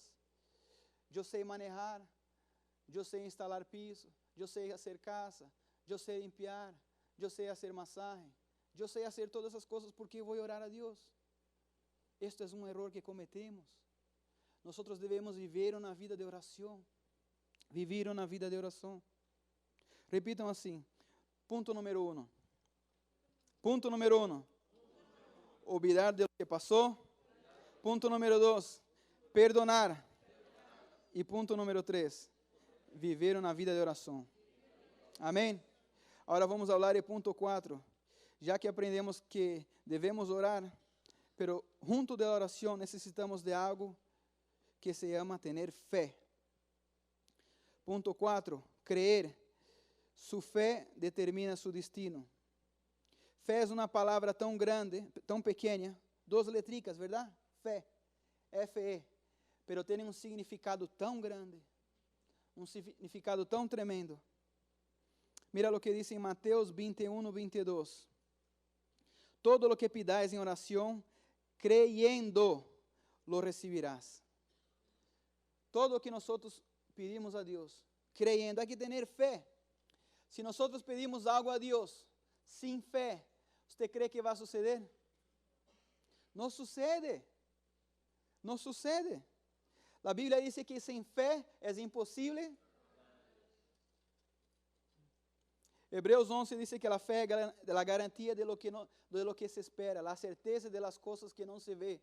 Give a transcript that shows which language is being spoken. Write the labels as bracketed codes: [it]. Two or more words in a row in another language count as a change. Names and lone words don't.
[es] Yo sé manejar, yo sé instalar piso, yo sé hacer casa, yo sé limpiar, yo sé hacer masaje, yo sé hacer todas esas cosas porque voy a orar a Dios. Esto es un error que cometemos. Nosotros debemos vivir una vida de oración. Vivir una vida de oración. [pt] Repitam assim. [es] Punto número 1. Punto número 1. Olvidar de lo que pasó. [pt] Ponto número 2, perdonar. E ponto número 3, viver uma vida de oração. Amém? Agora vamos falar de ponto 4. Já que aprendemos que devemos orar, pero junto da oração necessitamos de algo que [es] se llama tener fé. [pt] Ponto 4, creer. [es] Su fé determina su destino. [pt] Fé é uma palavra tão grande, tão pequena, 2 letricas, verdade? Fé, F-E, pero tem um significado tão grande, um significado tão tremendo. Mira o que diz em Mateus 21, 22. [es] Todo lo que pidáis em oração, creyendo, lo recibirás. [pt] Todo o que nós pedimos a Deus, creyendo, há que ter fé. Se nós pedimos algo a Deus, sem fé, [es] ¿usted cree que vai suceder? [pt] Não sucede. Não sucede. A Bíblia diz que sem fé é impossível. Hebreus 11 diz que a fé é a garantia de [es] lo que se espera, [pt] a certeza de las coisas que não se vê.